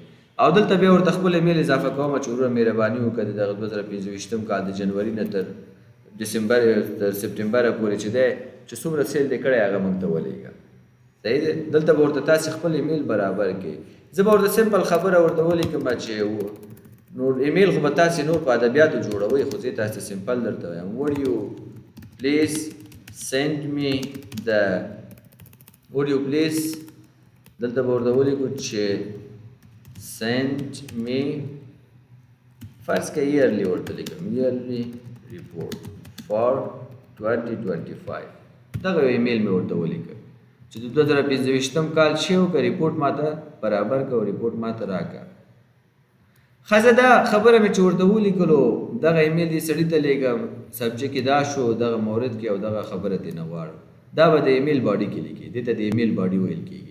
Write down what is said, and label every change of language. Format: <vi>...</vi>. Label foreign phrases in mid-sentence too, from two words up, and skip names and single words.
<ps>او دلته بیا ورته خپل ایمیل اضافه کوم چې وروره مهرباني وکړه دغه 2025 کال د جنوري نه تر ډسمبر تر سپټمبره پورې چې دی چې څومره سیل دی کړی هغه موږ ته ولېږه، صحیح دی. دلته به ورته تاسې خپل ایمیل برابر کړئ. زه به ورته سمپل خبره ورته ولیکم چې نور ایمیل خو به تاسې نور په ادبیاتو جوړوئ، خو زه تاسې سمپل درته وایم</ps> <en>would you please send me the</en> <ps>دلته به ورته ولیکو چې</ps> <en>send me</en> <ps>فرض که yearly ورته لیکم</ps> <en>yearly report for 2025</en> <ps>دغه ایمیل مې ورته ولیکم چې د 2025 کال چې وکړه ریپورټ ما ته برابر کړه او ریپورټ ما ته راکړه. ښځه دا خبره مې چې ورته ولیکلو دغه ایمیل دې سړي ته لیږم، سبجیکټ یې دا شو دغه مورد کې او دغه خبره دې نه غواړم، دا به د</ps> <en>email body</en> <ps>کې لیکي، دې ته د</ps> <en>email body</en> <ps>ویل کېږي.</ps>